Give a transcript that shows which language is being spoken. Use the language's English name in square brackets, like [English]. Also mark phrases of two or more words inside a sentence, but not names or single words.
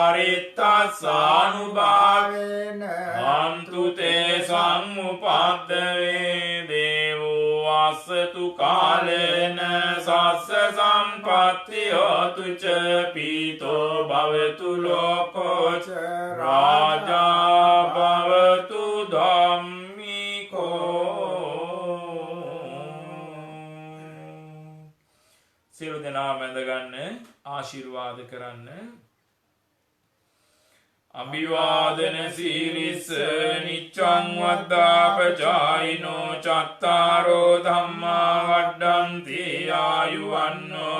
[Pali] පරිත්තස්සානුභාවේන අන්තු තේ සංඋපද්දවේ දේවෝ අස්සතු කාලේන සස්ස සම්පත්ති හෝතු ච පීතෝ භවතු ලෝකෝ ච රාජා භවතු ධම්මිකෝ. [Sinhala] සියලු දෙනා වැඳගන්න ආශිර්වාද කරන්න. [Pali] අභිවාදන සීලිස්ස නිච්ඡං වද්දාපචායිනෝ චත්තාරෝ ධම්මා වඩ්ඩන්ති ආයුවන්නෝ